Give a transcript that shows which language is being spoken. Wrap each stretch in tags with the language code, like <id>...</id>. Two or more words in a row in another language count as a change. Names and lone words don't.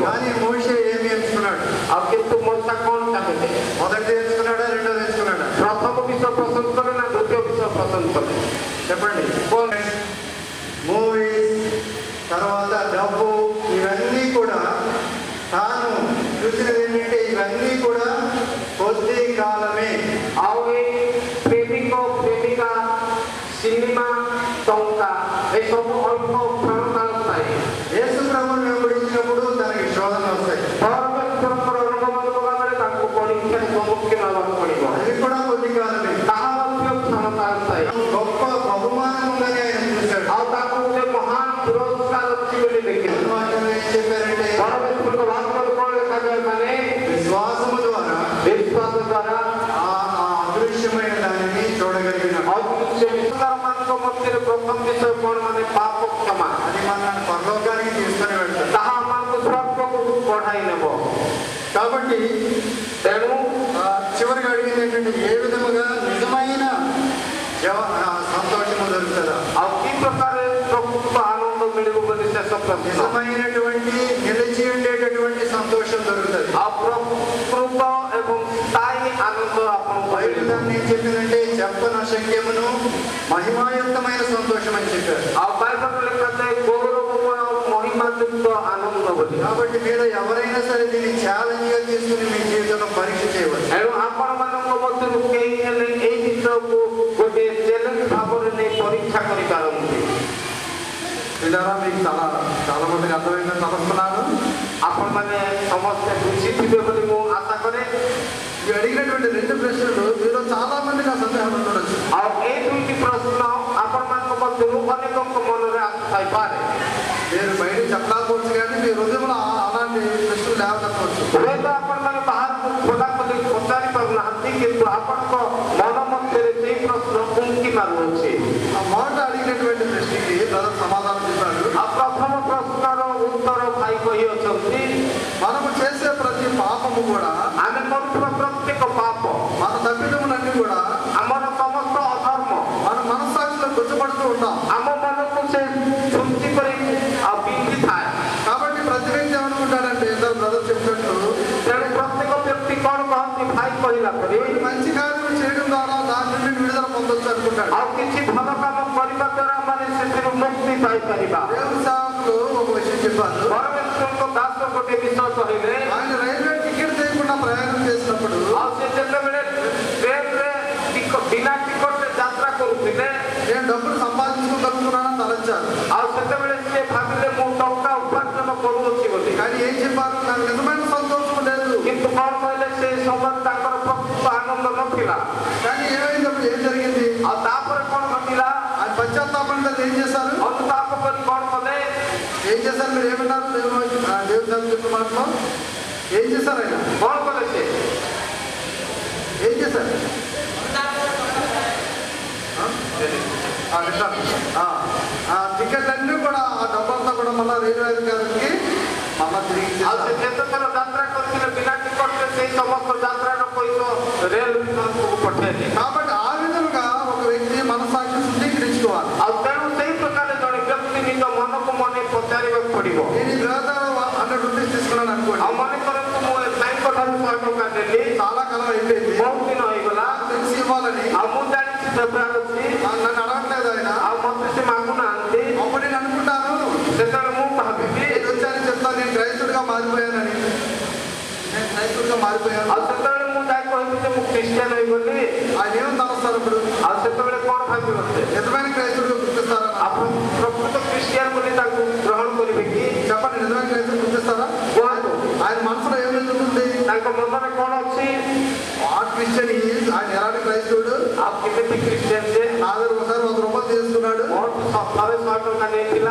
<te>కానీ మోషే ఏమి ఎంచుకున్నాడు?</te> <or>ଆଉ କିନ୍ତୁ మూసା କ'ଣ ଚାହିଁଲେ?</or> <te>మొదటిది ఎంచుకున్నాడా, రెండోది ఎంచుకున్నాడా?</te> <or>ପ୍ରଥମ ବିଷୟ ପସନ୍ଦ କଲେ ନା ଦ୍ୱିତୀୟ ବିଷୟ ପସନ୍ଦ କଲେ?</or> <te>చెప్పండి. మూవీస్, తర్వాత డబ్బు, ఇవన్నీ కూడా తాను చూసినది ఏంటంటే ఇవన్నీ కూడా కొద్ది కాలమే.</te> <or>ଆଉ ଏଇ ପ୍ରେମିକ ପ୍ରେମିକା ସିନେମା ଟଙ୍କା ଏସବୁ ଅଳ୍ପ କ୍ଷଣ କାଳ ଥାଏ।</or> <te>యేసు ప్రభువును వెంబడించినప్పుడు తనకి శోధన వస్తాయి.</te> <or>ପରମେଶ୍ୱରଙ୍କର ଅନୁଗମନ କଲା ବେଳେ ତାଙ୍କୁ ପରୀକ୍ଷାର ସମ୍ମୁଖୀନ ହେବାକୁ ପଡ଼ିବ।</or> <te>అది కూడా కొద్ది కాలమే.</te> <or>ତାହା ମଧ୍ୟ କ୍ଷଣକାଳ ଥାଏ।</or> <te>గొప్ప బహుమానం ఉందని ఆయన చూశాడు.</te> <or>ଆଉ ତାକୁ ଗୋଟେ ମହାନ ପୁରସ୍କାର ଅଛି ବୋଲି ଦେଖିଲେ।</or> <te>వాక్యం ఏం చెప్పారంటే</te> <or>ପରମେଶ୍ୱରଙ୍କ ବାକ୍ୟରେ କଣ ଲେଖାଯାଏ ମାନେ</or> <te>విశ్వాసము ద్వారా</te> <or>ବିଶ୍ୱାସ ଦ୍ୱାରା</or> <te>ఆ అదృశ్యమైన దానిని చూడగలిగినాడు.</te> <or>ଅଦୃଶ୍ୟ ବିଶ୍ୱାସମାନଙ୍କ ମଧ୍ୟରେ ପ୍ରଥମ ବିଷୟ କଣ ମାନେ ପାପ କ୍ଷମା।</or> <te>అది మన పరలోకానికి తీసుకొని వెళ్తాడు.</te> <or>ତାହା ଆମକୁ ସ୍ୱର୍ଗକୁ ବଢ଼ାଇ ନେବ।</or> <te>కాబట్టి</te> <or>ତେଣୁ</or> <te>చివరిగా అడిగింది ఏంటంటే ఏ విధముగా నిజమైన సంతోషము దొరుకుతుందా?</te> <or>ଆଉ କି ପ୍ରକାର ପ୍ରକୃତ ଆନନ୍ଦ ମିଳିବ ବୋଲି ଶେଷ ପ୍ରଶ୍ନ।</or> <te>నిజమైనటువంటి నిలిచి ఉండేటటువంటి సంతోషం దొరుకుతుంది.</te> <or>ଆଉ ପ୍ରକୃତ ଏବଂ ସ୍ଥାୟୀ ଆନନ୍ଦ ଆପଣଙ୍କୁ</or> <te>బైబిల్</te> <or>ମିଳିବ।</or> <te>దాన్ని ఏం చెప్పిందంటే చెప్పనశక్యమును మహిమాయుక్తమైన సంతోషం అని చెప్పారు.</te> <or>ଆଉ ବାଇబଲ ଲେଖାଯାଏ ଗୌରବମୟ ମହିମାଯୁକ୍ତ ଆନନ୍ଦ ବୋଲି।</or> <te>కాబట్టి మీరు ఎవరైనా సరే దీన్ని ఛాలెంజ్ గా తీసుకుని మీ జీవితంలో పరీక్ష చేయవచ్చు.</te> <or>ଏଣୁ ଆପଣମାନଙ୍କ ମଧ୍ୟରୁ କେହି ହେଲେ ଏଇ ବିଷୟକୁ ଗୋଟିଏ ଚ୍ୟାଲେଞ୍ଜ ଭାବରେ ନେଇ ପରୀକ୍ଷା କରିପାରନ୍ତି।</or> <te>విధానం మీకు చాలా మందికి అర్థమైందని తలస్తున్నాను.</te> <or>ଆପଣମାନେ ସମସ୍ତେ ବୁଝିଥିବେ ବୋଲି ମୁଁ ଆଶା କରେ।</or> <te>మీరు అడిగినటువంటి రెండు ప్రశ్నలు మీలో చాలా మందికి ఆ సందేహం ఉండొచ్చు.</te> <or>ଆଉ ଏଇ ଦୁଇଟି ପ୍ରଶ୍ନ ଆପଣମାନଙ୍କ ମଧ୍ୟରୁ ଅନେକଙ୍କ ମନରେ ଆସିଥାଇପାରେ।</or> <te>మీరు బయట చెప్పకపోవచ్చు కానీ మీ హృదయంలో అలాంటి ప్రశ్నలు లేవకపోవచ్చు.</te> <or>ହୁଏତ ଆପଣମାନେ ବାହାରକୁ ଖୋଲାଖୋଲି ପଚାରି ପାରୁନାହାନ୍ତି କିନ୍ତୁ ଆପଣଙ୍କ ମନ ମଧ୍ୟରେ ସେଇ ପ୍ରଶ୍ନ ଉଙ୍କି ମାରୁଅଛି।</or> <te>ఆ మొదట అడిగినటువంటి ప్రశ్నకి బ్రదర్ సమాధానం చెప్పాడు.</te> <or>ଆଉ ପ୍ରଥମ ପ୍ରଶ୍ନର ଉତ୍ତର ଭାଇ କହିଅଛନ୍ତି</or> <te>మనము చేసే ప్రతి పాపము కూడా</te> <or>ଆମେ କରୁଥିବା ପ୍ରତ୍ୟେକ ପାପ</or> <te>మన తప్పిదములన్నీ కూడా</te> <or>ଆମର ସମସ୍ତ ଅଧର୍ମ</or> <te>మన మనస్సాక్షిలో గుర్తుపడుతూ ఉంటాం.</te> <or>ଆମ ମନକୁ ସେ ସୃଷ୍ଟି କରି ବିନ୍ଧିଥାଏ।</or> <te>కాబట్టి ప్రతి వ్యక్తి ఏమనుకుంటాడంటే ఇద్దరు బ్రదర్ చెప్పినట్టు</te> <or>ତେଣୁ ପ୍ରତ୍ୟେକ ବ୍ୟକ୍ତି କଣ କହନ୍ତି ଭାଇ କହିଲା ପରି</or> <te>మంచి కార్యం చేయడం ద్వారా దాని నుండి విడుదల పొందొచ్చు అనుకుంటాడు.</te> <or>ଆଉ କିଛି ଭଲ କାମ କରିବା ଦ୍ୱାରା ଆମେ ସେଥିରୁ ମୁକ୍ତି ପାଇପାରିବା।</or> <te>దేవుని సేవకులు ఒక విషయం చెప్పారు.</te> <or>ପରମେଶ୍ୱରଙ୍କ ଦାସ ଗୋଟେ ବିଷୟ କହିଲେ</or> <te>ఆయన</te> <en>railway ticket</en> <te>చేయకుండా ప్రయాణం చేసినప్పుడు</te> <or>ଆଉ ସେ ଯେତେବେଳେ ଟ୍ରେନରେ ବିନା ଟିକଟରେ ଯାତ୍ରା କରୁଥିଲେ</or> <te>నేను డబ్బులు సంపాదించుకోగలుగుతున్నానని తలంచారు.</te> <or>ଆଉ ସେତେବେଳେ ସେ ଭାବିଲେ ମୁଁ ଟଙ୍କା ଉପାର୍ଜନ କରୁଅଛି ବୋଲି।</or> <te>కానీ ఏం చెప్పారు? నాకు నిజమైన సంతోషం లేదు.</te> <or>କିନ୍ତୁ କଣ କହିଲେ ସେ ସମୟରେ ତାଙ୍କର ପ୍ରକୃତ ଆନନ୍ଦ ନଥିଲା।</or> <te>కానీ ఏమైందప్పుడు ఏం జరిగింది?</te> <or>ଆଉ ତାପରେ କଣ ଘଟିଲା?</or> <te>ఆయన పశ్చాత్తాపంతో ఏం చేశారు?</te> <or>ଅନୁତାପ କରି କଣ କଲେ?</or> <te>ఏం చేశారు? మీరు ఏమన్నారు? దేవుని చెప్పిన మాటలో ఏం చేశారు? ఆయన</te> <or>କଣ କଲେ ସେ?</or> <te>ఏం చేశారు? టికెట్లన్నీ కూడా ఆ డబ్బంతా కూడా మళ్ళీ రైల్వే అధికారికి మళ్ళా తిరిగి</te> <or>ଆଉ ସେ ଯେତେଥର ଯାତ୍ରା କରିଥିଲେ ବିନା ଟିକଟରେ ସେଇ ସମସ୍ତ ଯାତ୍ରାର ପଇସା ରେଲ ବିଭାଗକୁ ପଠେଇଲେ।</or> <te>కాబట్టి ఆ విధంగా ఒక వ్యక్తి మనసాక్షి శుద్ధీకరించుకోవాలి.</te> <or>ଆଉ ତେଣୁ ସେଇ ପ୍ରକାର ଜଣେ ବ୍ୟକ୍ତି ନିଜ ମନକୁ ମନେ ପଚାରିବାକୁ ପଡିବ।</or> <te>నేను ఈ గ్రహదార 100 రూపీస్ తీసుకున్నాను అనుకోండి.</te> <or>ଆଉ ମନେ କରନ୍ତୁ ମୁଁ ତାଙ୍କ ଠାରୁ 100 ଟଙ୍କା ନେଲି,</or> <te>చాలా కాలం అయిపోయింది,</te> <or>ବହୁତ ଦିନ ହେଇଗଲା,</or> <te>తెలిసి ఇవ్వాలని</te> <or>ଆଉ ମୁଁ ଜାଣିଛି ଦେବାର ଅଛି,</or> <te>నన్ను అడగట్లేదు ఆయన.</te> <or>ଆଉ ମତେ ସେ ମାଗୁନାହାନ୍ତି।</or> <te>అప్పుడు నేను అనుకుంటాను</te> <or>ସେତେବେଳେ ମୁଁ ଭାବିବି</or> <te>నేను వచ్చాను చెప్తాను నేను క్రైస్తుడిగా మారిపోయానని. నేను క్రైస్తుడిగా మారిపోయాను.</te> <or>ଆଉ ସେତେବେଳେ ମୁଁ ଯାଇ କହିବି ଯେ ମୁଁ ଖ୍ରୀଷ୍ଟିଆନ ହେଇଗଲି।</or> <te>ఆయన ఏమని తలస్తారు అప్పుడు?</te> <or>ଆଉ ସେତେବେଳେ କଣ ଭାବିବ ସେ?</or> <te>నిజమైన క్రైస్తుడిగా గుర్తిస్తారా?</te> <or>ଆପଣ ପ୍ରକୃତ ଖ୍ରୀଷ୍ଟିଆନ ବୋଲି ତାଙ୍କୁ ଗ୍ରହଣ କରିବେ କି?</or> <te>చెప్పండి, నిజమైన క్రైస్తుడు గుర్తిస్తారా?</te> <or>କୁହନ୍ତୁ</or> <te>ఆయన మనసులో ఏం జరుగుతుంది?</te> <or>ତାଙ୍କ ମନରେ କଣ ଅଛି?</or> <en>what Christian is,</en> <te>ఆయన ఎలాంటి క్రైస్తవుడు?</te> <or>ଆଉ କେମିତି ଖ୍ରୀଷ୍ଟିଆନ ଯେ</or> <te>నా దగ్గర ఒకసారి 100 రూపాయలు తీసుకున్నాడు,</te> <or>ମୋଠୁ ଥରେ 100 ଟଙ୍କା ନେଇଥିଲା</or>